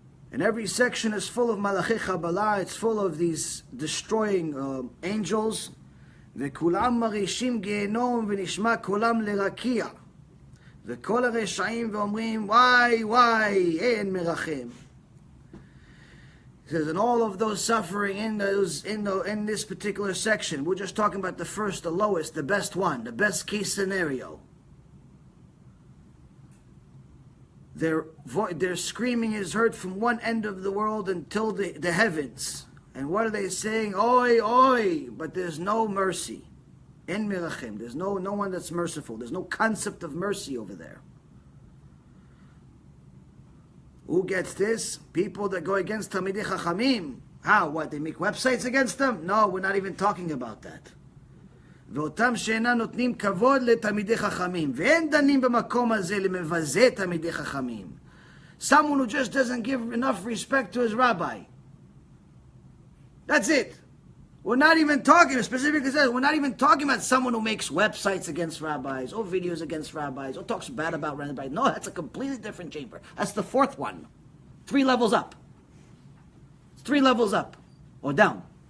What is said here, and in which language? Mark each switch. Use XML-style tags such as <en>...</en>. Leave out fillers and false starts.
<en>And every section is full of Malachi Kabbalah, it's full of these destroying angels.</en> <he>וכולם מרעישים גיהנום ונשמע קולם לרקיע. וכל הרשעים ואומרים,</he> <en>why,</en> <he>אין מרחם.</he> <en>He says, and all of those suffering in this particular section, we're just talking about the first, the lowest, the best one, the best case scenario. Their screaming is heard from one end of the world until the heavens. And what are they saying? Oi, oi! But there's no mercy.</en> <he>En mirachem.</he> <en>There's no one that's merciful. There's no concept of mercy over there. Who gets this? People that go against Talmidei Chachamim. How? What? They make websites against them? No, we're not even talking about that.</en> <he>ואותם שאינם נותנים כבוד לתלמידי חכמים, ואין דנים במקום הזה למבזה תלמידי חכמים.</he> <en>Someone who just doesn't give enough respect to his rabbi. That's it. We're not even talking, specifically says, we're not even talking about someone who makes websites against rabbis, or videos against rabbis, or talks bad about rabbis. No, that's a completely different chamber. That's the fourth one. 3 levels up. It's 3 levels up. Or down.</en>